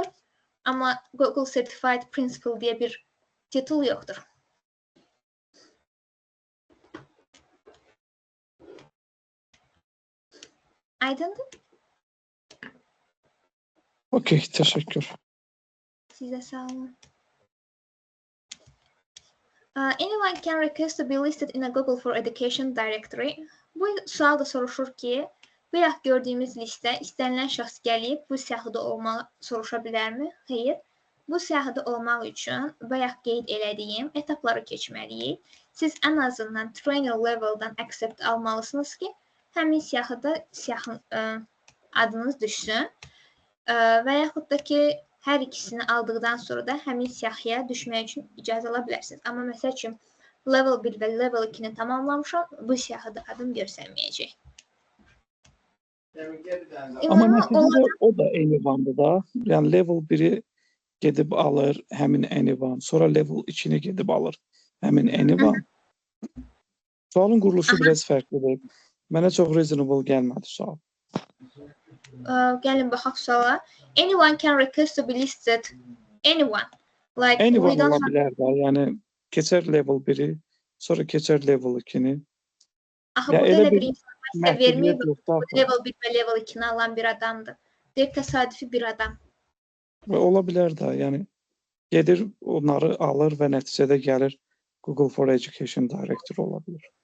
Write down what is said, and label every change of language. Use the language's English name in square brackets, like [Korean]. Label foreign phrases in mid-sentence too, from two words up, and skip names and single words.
[Azerbaijani] Amma Google Certified Principal deyə bir titul yoxdur. Aydındır? Okey, təşəkkür. Sizə sağ olun. [English] Anyone can request to be listed in a Google for Education directory. [Azerbaijani] Bu sual da soruşur ki, bayaq gördüyümüz listə istənilən şəxs gəlib bu siyahıda olmağı soruşa bilərmi? Xeyr. Bu siyahıda olmaq üçün bayaq qeyd elədiyim etapları keçməliyik. Siz ən azından [English] trainer level'dan [Azerbaijani] accept almalısınız ki, həmin siyahıda adınız düşsün və yaxud da ki, hər ikisini aldıqdan sonra da həmin siyahıya düşmək üçün icazə ala bilərsiniz. Amma məsəl üçün, level 1 və level 2-ni tamamlamışam, bu siyahıda adım görsənməyəcək. Amma nəticədə o da eynivandır da. Yəni level 1-i gedib alır həmin eynivan, sonra level 2-ni gedib alır həmin eynivan. Sualın quruluşu biraz fərqlidir. Mənə çox reasonable gəlmədi sual. Gəlin baxaq suala. [English] Anyone can request to be listed. Anyone. Like [Azerbaijani] Anyone ola bilər də. Yəni keçər level 1-i, sonra keçər level 2-ni. Axı burada elə bir informasiya verməyib, level 1 və level 2-ni alan bir adamdır. Deyib təsadüfi bir adam. Və ola bilər də, yəni gedir, onları alır və nəticədə gəlir Google for Education Director ola bilər.